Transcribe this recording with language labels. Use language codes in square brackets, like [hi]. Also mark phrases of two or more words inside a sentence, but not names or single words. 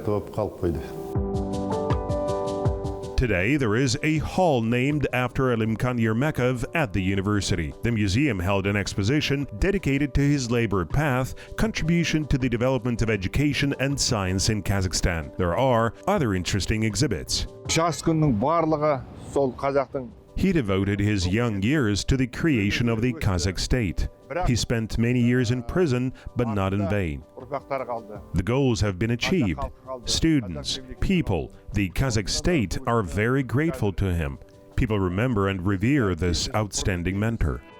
[en] Today, there is a hall named after Alimkhan Ermekov at the university. The museum held an exposition dedicated to his labor path, contribution to the development of education and science in Kazakhstan. There are other interesting exhibits. [kk] Жас күннің барлығы сол қазақтың. [en] He devoted his young years to the creation of the Kazakh state. He spent many years in prison, but not in vain. The goals have been achieved. Students, people, the Kazakh state are very grateful to him. People remember and revere this outstanding mentor.